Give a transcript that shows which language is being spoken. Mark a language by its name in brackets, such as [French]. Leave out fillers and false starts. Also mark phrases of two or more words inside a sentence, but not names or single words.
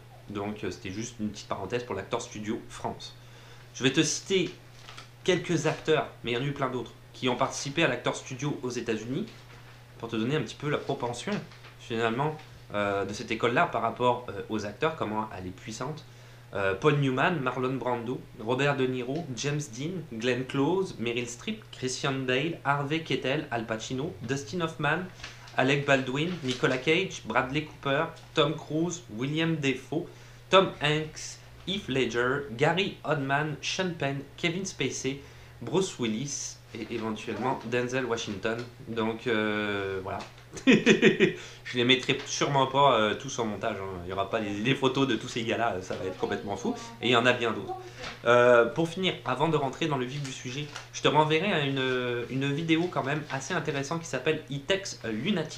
[French] Donc c'était juste une petite parenthèse pour l'Actor Studio France. Je vais te citer quelques acteurs, mais il y en a eu plein d'autres, qui ont participé à l'Actor Studio aux États-Unis, pour te donner un petit peu la propension, finalement, de cette école-là par rapport aux acteurs, comment elle est puissante. Paul Newman, Marlon Brando, Robert De Niro, James Dean, Glenn Close, Meryl Streep, Christian Bale, Harvey Keitel, Al Pacino, Dustin Hoffman, Alec Baldwin, Nicolas Cage, Bradley Cooper, Tom Cruise, William Dafoe, Tom Hanks, Heath Ledger, Gary Oldman, Sean Penn, Kevin Spacey, Bruce Willis et éventuellement Denzel Washington. Donc voilà. Je les mettrai sûrement pas tous en montage. Hein. Il n'y aura pas les photos de tous ces gars-là, ça va être complètement fou. Et il y en a bien d'autres. Pour finir, avant de rentrer dans le vif du sujet, je te renverrai à une vidéo quand même assez intéressante qui s'appelle It Takes a Lunatic.